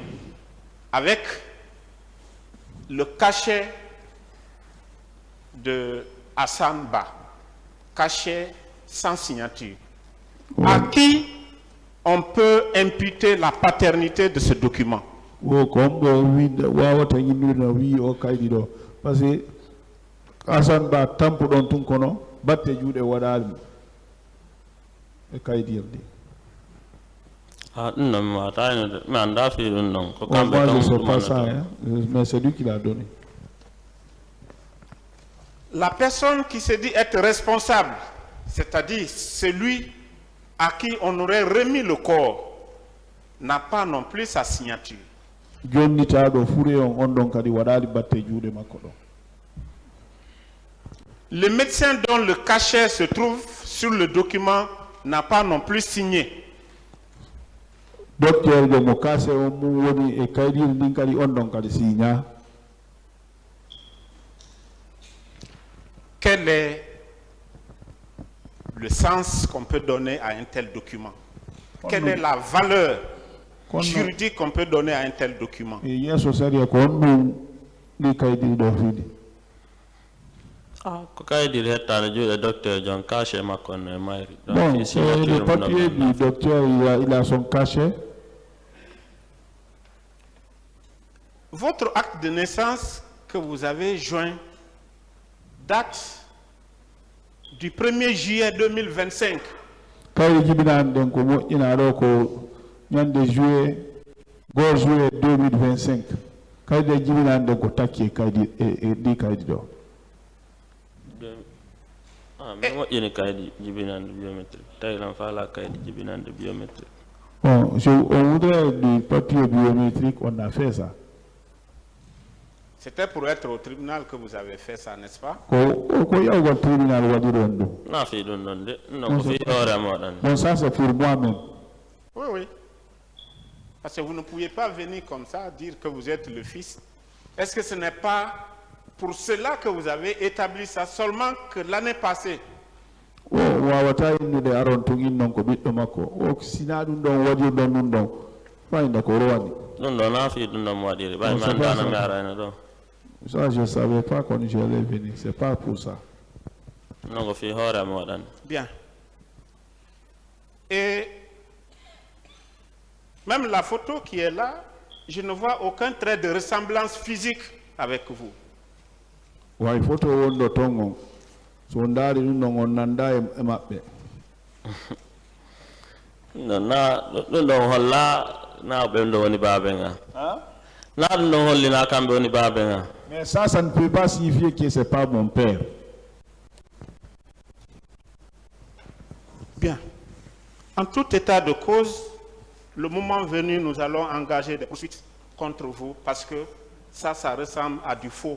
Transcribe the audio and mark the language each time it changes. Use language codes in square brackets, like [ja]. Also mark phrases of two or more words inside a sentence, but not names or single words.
[fr] Avec le cachet de Hassan Ba. Cachet sans signature. À qui on peut imputer la paternité de ce document? [ff] o ko homɗo winde wawata yimnude no wi o kaydi ɗo [fr] par ce que [ff] asan ba tampuɗon tun kono batte juuɗe waɗali e kaydirde [fr] Ah, non, mais [ff] anda film non. Ko on kambe [fr] moi je ton sais [ff] ɗum [fr] pas ça [ff] anata. [fr] hein, mais c'est lui qui l'a donné La personne qui se dit être responsable, c'est-à-dire celui à qui on aurait remis le corps, n'a pas non plus sa signature. [ff] jonnitaɗo fure on ɗon kadi waɗali batte juuɗe makko ɗo [fr] Le médecin dont le cachet se trouve sur le document n'a pas non plus signé. [ff] docteur jo mo kase on mum woni e kayɗiri ndin kadi on ɗon kadi signa [fr] Quel est le sens qu'on peut donner à un tel document? Quelle est la valeur juridique qu'on peut donner à un tel document? [ff] e yeeso sari ko on ɗum ɗi kayɗiri ɗo fiɗi Ah, ko kaydir hettade juuɗe docteur John Caché makko ne mayri. [fr] Donc, bon [ff] fi signature [fr] le [ff] mum [fr] papier [ff] ɗon. [fr] du docteur il a son cachet Votre acte de naissance que vous avez joint date du 1er juillet 2025. [ff] kayri jibinani ɗen ko moƴƴina ɗo ko ñande juillet 2025 kayri ɗe jibinani ɗen ko takki e kaydi e ɗi kaydi ɗo Ah, mais moƴƴini kaydi jibinande biométrique. Tawiran faala kaydi jibinande biométrique. [fr] bon on voudrait du papier biométrique on a fait ça C'était pour être au tribunal que vous avez fait ça, n'est-ce pas? [ff] ko yawgol tribunal waɗi ɗon ɗum Na fi ɗum ɗon de. Non, ko fi hoore moɗon. [fr] bon ça c'est pour moi-même Oui, oui. Parce que vous ne pouvez pas venir comme ça dire que vous êtes le fils. Est-ce que ce n'est pas pour cela que vous avez établi ça seulement que l'année passée? [ff] o wawata innude aron tun in noon ko ɓiɗɗo makko o sina ɗum ɗon waɗirɗon ɗum ɗon fayda ko rowani Ɗum ɗo na fi ɗum ɗon mo waɗiri. Ɓay [fr] Non, [ff] mi [fr] c'est pas [ff] andano [fr] ça. [ff] mi arani ɗo. [fr] ça je savais pas quand j'allais venir c'est pas pour ça [ff] Non, ko fi hoore moɗon. [fr] Bien. Et même la photo qui est là, je ne vois aucun trait de ressemblance physique avec vous. [ff] way photo wonɗo ton on so ndaari ɗum ɗon on nanda e maɓɓe Non, na ɗum ɗon holla na ɓen ɗo woni baabe nga. Na ɗum ɗon hollina kamɓe woni baabe nga. [fr] mais ça ne peut pas signifier que c'est pas mon père Bien. En tout état de cause, le moment venu, nous allons engager des poursuites contre vous parce que ça ressemble à du faux.